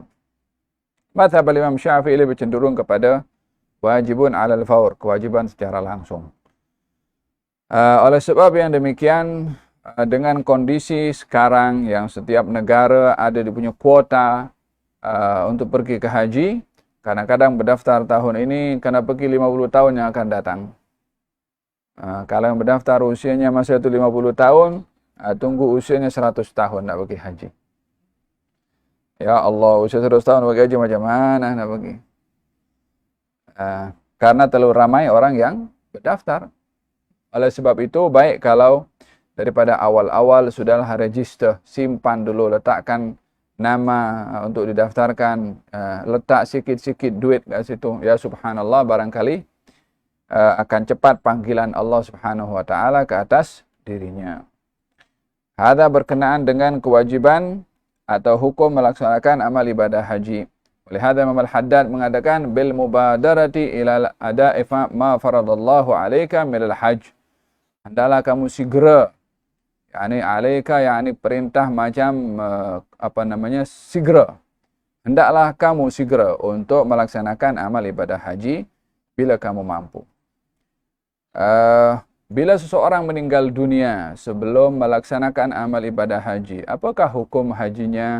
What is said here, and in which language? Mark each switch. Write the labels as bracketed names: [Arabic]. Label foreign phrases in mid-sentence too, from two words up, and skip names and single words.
[Malay] Mazhab Imam Syafi'i lebih cenderung kepada [Arabic] واجب على الفور, [Malay] kewajiban secara langsung. Oleh sebab yang demikian, dengan kondisi sekarang yang setiap negara ada di punya kuota untuk pergi ke haji, kadang-kadang berdaftar tahun ini kena pergi 50 tahun yang akan datang. Kalau yang berdaftar usianya masih itu 50 tahun, tunggu usianya 100 tahun nak pergi haji. Ya Allah, usia 100 tahun pergi haji macam mana nak pergi? Karena terlalu ramai orang yang berdaftar. Oleh sebab itu, baik kalau daripada awal-awal sudahlah register, simpan dulu, letakkan nama untuk didaftarkan, letak sikit-sikit duit kat situ. [Arabic] يا سبحان الله, [Malay] barangkali akan cepat panggilan Allah [Arabic] سبحانه وتعالى [Malay] ke atas dirinya. Hadza berkenaan dengan kewajiban atau hukum melaksanakan amal ibadah haji. [Arabic] Oleh hadza Imam Al-Haddad mengatakan بالمبادرة إلى أداء ما فرض الله عليك من الحج. [Malay] Hendaklah kamu segera, yakni 'alaika yakni perintah macam segera. Hendaklah kamu segera untuk melaksanakan amal ibadah haji bila kamu mampu. Bila seseorang meninggal dunia sebelum melaksanakan amal ibadah haji, apakah hukum hajinya?